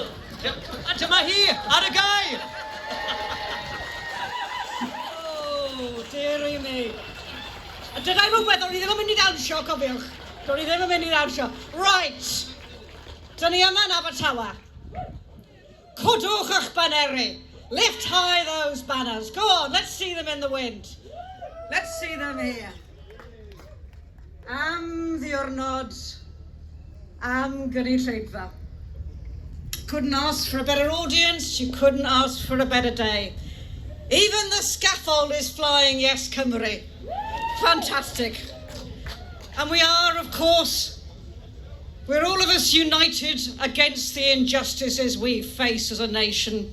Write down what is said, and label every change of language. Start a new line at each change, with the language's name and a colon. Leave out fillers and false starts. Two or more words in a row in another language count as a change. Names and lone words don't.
Welsh: Dyma hi, ar y gair.
English: Oh, dearie me.
Welsh: Dydau fy weddol, ni ddim yn mynd I ddawnsio, cofiwch. Do'n I ddim yn mynd I ddawnsio. Right. Dyn ni yma yn Abertawe. Cwdwch eich baneri.
English: Lift high those banners. Go on, let's see them in the wind. Let's see them here.
Welsh: Am ddiwrnod, am gynulleidfa.
English: Couldn't ask for a better audience, you couldn't ask for a better day. Even the scaffold is flying, yes, Cymru. Fantastic. And we are, of course, we're all of us united against the injustices we face as a nation.